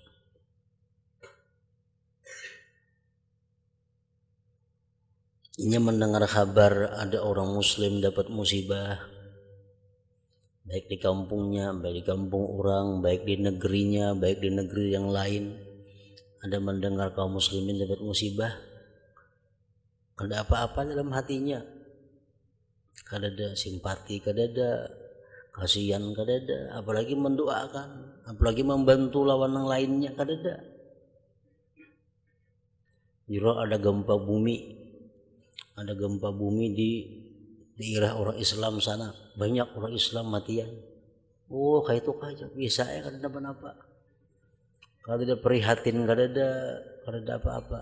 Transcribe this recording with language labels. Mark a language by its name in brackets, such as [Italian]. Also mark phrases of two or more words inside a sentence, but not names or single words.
[Indonesian] Ini mendengar kabar ada orang muslim dapat musibah, baik di kampungnya, baik di kampung orang, baik di negerinya, baik di negeri yang lain. Ada mendengar kaum muslimin dapat musibah, kada apa-apa dalam hatinya, kada ada simpati, kada ada kasihan, kada ada, apalagi mendoakan, apalagi membantu lawan yang lainnya, kada ada. Jika ada gempa bumi di daerah orang Islam sana, banyak orang Islam matian. Oh, kayak itu aja biasa ya, kada ada apa-apa. Kalau tidak prihatin, kada ada apa-apa.